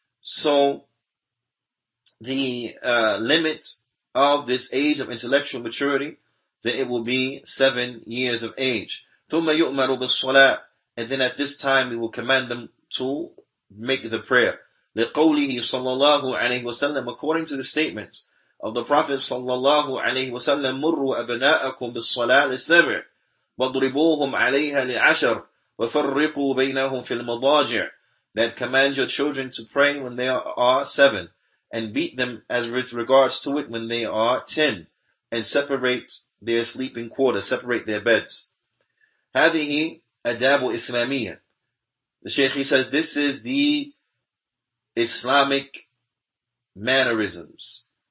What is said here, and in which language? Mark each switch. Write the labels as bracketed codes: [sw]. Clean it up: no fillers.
[en] So the limit of this age of intellectual maturity, then it will be 7 years of age. [ar] ثُمَّ يُؤْمَرُ بِالصَّلَاةِ. [en] And then at this time we will command them to make the prayer. [ar] لِقَوْلِهِ صَلَّى اللَّهُ عَلَيْهِ وَسَلَّمَ. [en] According to the statements of the Prophet [ar] sallallahu alaihi wasallam, مُرُّوا أَبْنَاءَكُمْ بِالصَّلَاةِ لِلسَّبْعِ وَاضْرِبُوهُمْ عَلَيْهَا لِلْعَشْرِ وَفَرِّقُوا بَيْنَهُمْ فِي الْمَضَاجِعِ. [en] That command your children to pray when they are 7, and beat them as with regards to it when they are 10, and separate their sleeping quarters, separate their beds. [ar] هذه أداب إسلامية. [en] The Shaykh, he says, this is the Islamic mannerisms.